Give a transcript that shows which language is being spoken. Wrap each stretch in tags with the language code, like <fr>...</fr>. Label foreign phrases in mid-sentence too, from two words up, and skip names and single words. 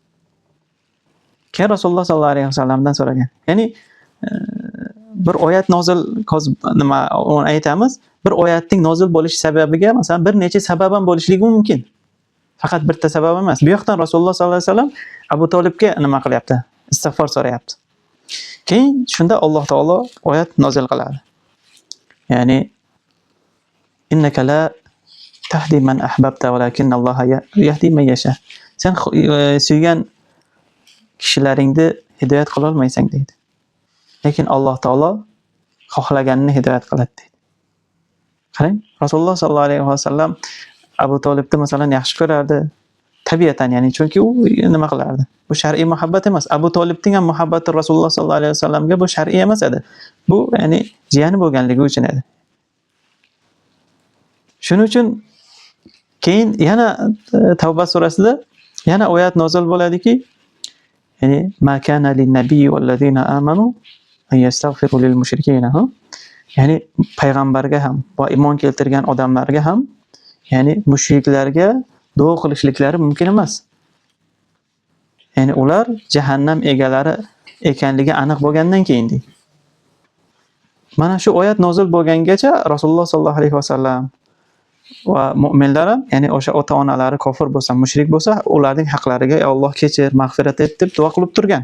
<uz>Keyin Rasululloh</uz> <ar>صلى الله عليه وسلم</ar> <uz>so'ragan. Ya'ni bir oyat nozil nima uni aytamiz. Bir oyatning nozil bo'lish sababiga masalan bir necha sabab ham bo'lishligi mumkin. Faqat bitta sabab emas. Bu yoqdan Rasululloh</uz> <ar>صلى الله عليه وسلم</ar> <uz>Abu Talibga nima qilyapti? Istig'for so'rayapti. Keyin shunda Alloh taolo oyat nozil qiladi.</uz> <ar>Ya'ni إنك لا تهدي من أحببت ولكن الله يهدي من يشاء.</ar> <uz>Sen suygan kishilaringni hidoyat qila olmaysan deydi. Lekin Alloh taolo xohlaganini hidoyat qiladi deydi. Qarang, Rasululloh</uz> <ar>صلى الله عليه وسلم</ar> <uz>Abu Talibni masalan yaxshi ko'rardi. Tabiatan, ya'ni chunki u nima qilardi? Bu shar'iy muhabbat emas. Abu Talibning ham muhabbati Rasululloh</uz> <ar>صلى الله عليه وسلم</ar> <uz>bu shar'iy emas edi. Bu ya'ni jiyani bo'lganligi uchun edi. Shuning uchun keyin yana Tavba surasida yana oyat nozil bo'ladiki, ya'ni</uz> <ar>ما كان للنبي والذين آمنوا أن يستغفروا للمشركين</ar> <uz>ya'ni payg'ambarga ham va iymon keltirgan odamlarga ham, ya'ni mushriklarga duo qilishliklari mumkin emas. Ya'ni ular jahannam egalari ekanligi aniq bo'lgandan keyin deydi. Mana shu oyat nozil bo'lgangacha Rasululloh</uz> <ar>صلى الله عليه وسلم</ar> <uz>va mu'minlar ham, ya'ni o'sha ota-onalari kofir bo'lsa, mushrik bo'lsa, ularning haqlariga "Ey Alloh kechir, mag'firat et" deb duo qilib turgan.</uz>